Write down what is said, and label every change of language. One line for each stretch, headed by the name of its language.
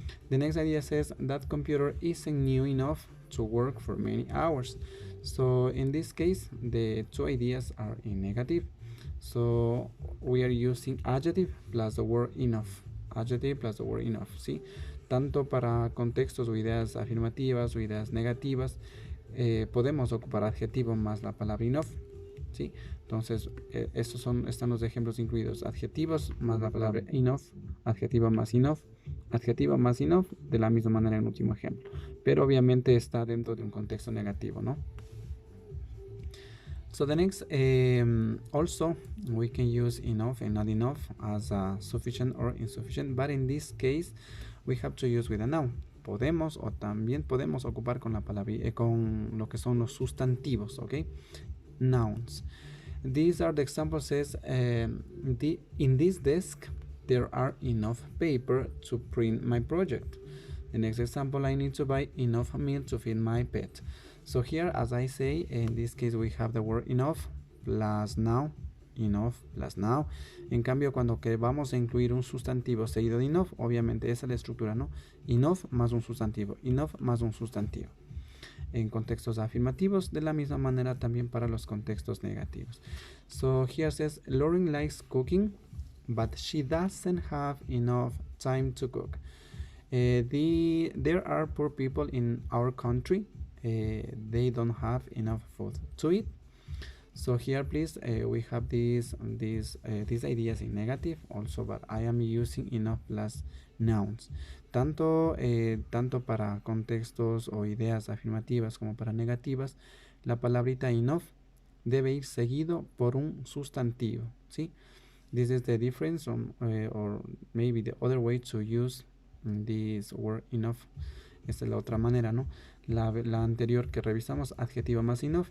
English: The next idea says that computer isn't new enough to work for many hours. So in this case, the two ideas are in negative. So we are using adjective plus the word enough. Adjective plus the word enough, ¿sí?
Spanish: Tanto para contextos o ideas afirmativas o ideas negativas, podemos ocupar adjetivo más la palabra enough, ¿sí? Entonces, están los ejemplos incluidos: adjetivos más la palabra enough, adjetivo más enough, adjetivo más enough, de la misma manera en el último ejemplo. Pero obviamente está dentro de un contexto negativo, ¿no?
English: So the next, also we can use enough and not enough as sufficient or insufficient, but in this case we have to use with a noun.
Spanish: Podemos o también podemos ocupar con la palabra, con lo que son los sustantivos, ¿ok?
English: Nouns. These are the examples. Says in this desk there are enough paper to print my project. The next example, I need to buy enough milk to feed my pet. So here, as I say, in this case we have the word enough plus now, enough plus now.
Spanish: En cambio, cuando que vamos a incluir un sustantivo seguido de enough, obviamente esa es la estructura, ¿no? Enough más un sustantivo, enough más un sustantivo. En contextos afirmativos, de la misma manera también para los contextos negativos.
English: So here says, Lauren likes cooking, but she doesn't have enough time to cook. There are poor people in our country. They don't have enough food to eat. So here, please, we have these ideas in negative also, but I am using enough plus nouns.
Spanish: Tanto para contextos o ideas afirmativas como para negativas, la palabrita enough debe ir seguido por un sustantivo, ¿sí?
English: This is the difference, or maybe the other way to use this word enough.
Spanish: Esta es la otra manera, ¿no? La anterior que revisamos, adjetivo más enough.